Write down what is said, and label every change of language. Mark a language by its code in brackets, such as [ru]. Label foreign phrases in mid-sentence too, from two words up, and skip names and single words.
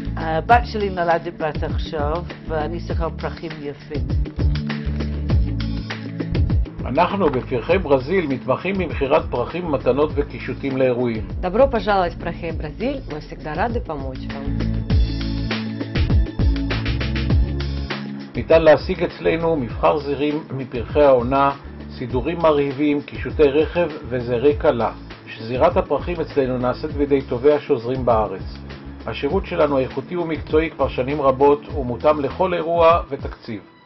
[he] הבת שלי נולדת בת עכשיו, ואני צריכה פרחים יפים. אנחנו בפרחי ברזיל מתמחים במכירת פרחים, מתנות וקישוטים לאירועים. [ru] Добро пожаловать в Прахей Бразиль, мы всегда рады помочь вам. [he] ניתן להשיג אצלנו מבחר זירים מפרחי העונה, סידורים מרהיבים, קישוטי רכב וזרי קלה. שזירת הפרחים אצלנו נעשית בידי טובי השוזרים בארץ. השירות שלנו איכותי ומקצועי כבר שנים רבות ומותאם לכל אירוע ותקציב.